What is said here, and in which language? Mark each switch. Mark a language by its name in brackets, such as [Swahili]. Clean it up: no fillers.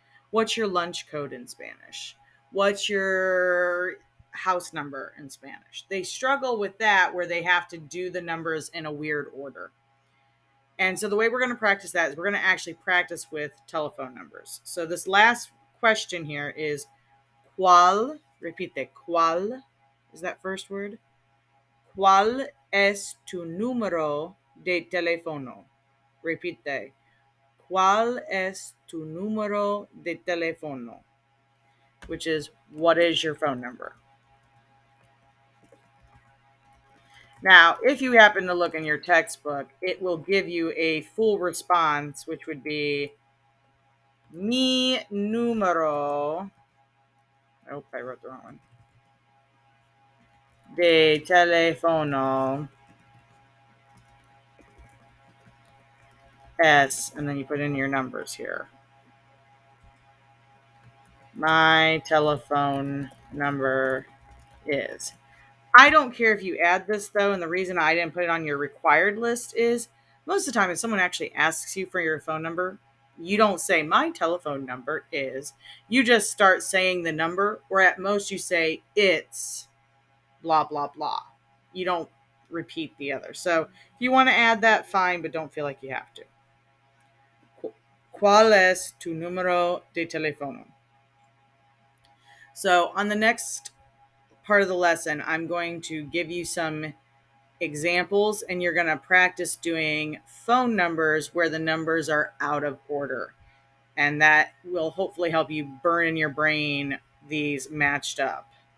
[English] What's your lunch code in Spanish? What's your house number in Spanish? They struggle with that where they have to do the numbers in a weird order. And so the way we're going to practice that is we're going to actually practice with telephone numbers. So this last question here is ¿cuál? [Spanish] Repite, ¿cuál [English] is that first word? [Spanish] ¿Cuál es tu número de teléfono? Repite, ¿cuál es tu número de teléfono? [English] Which is, what is your phone number? Now, if you happen to look in your textbook, it will give you a full response, which would be [Spanish] mi número. [English] Oh, I wrote the wrong one. [Spanish] De teléfono es, [English] and then you put in your numbers here. My telephone number is. I don't care if you add this though, and the reason I didn't put it on your required list is most of the time if someone actually asks you for your phone number, you don't say my telephone number is. You just start saying the number, or at most you say it's blah blah blah. You don't repeat the other. So if you want to add that, fine, but don't feel like you have to. [Spanish] ¿Cuál es tu número de teléfono? [English] So on the next part of the lesson, I'm going to give you some examples and you're going to practice doing phone numbers where the numbers are out of order. And that will hopefully help you burn in your brain these matched up.